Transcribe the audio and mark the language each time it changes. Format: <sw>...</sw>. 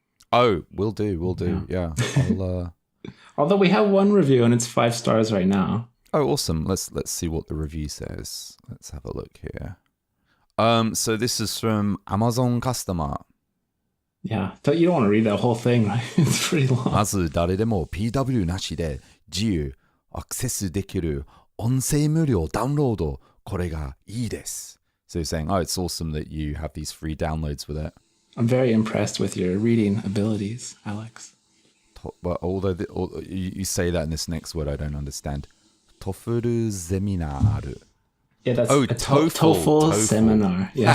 <en>Oh, will do. Yeah. I'll, Although we have one review and it's 5 stars right now. Oh, awesome. Let's see what the review says. Let's have a look here. So this is from Amazon customer. Yeah, you don't want to read that whole thing, right? It's pretty long.</en> <ja>まず誰でも PW なしで自由アクセスできる音声無料ダウンロードこれがいいです.</ja> <en>So you're saying, oh, it's awesome that you have these free downloads with it. I'm very impressed with your reading abilities, Alex. But although you say that in this next word, I don't understand. TOEFL seminar. Yeah, that's a TOEFL seminar. Yeah.</en>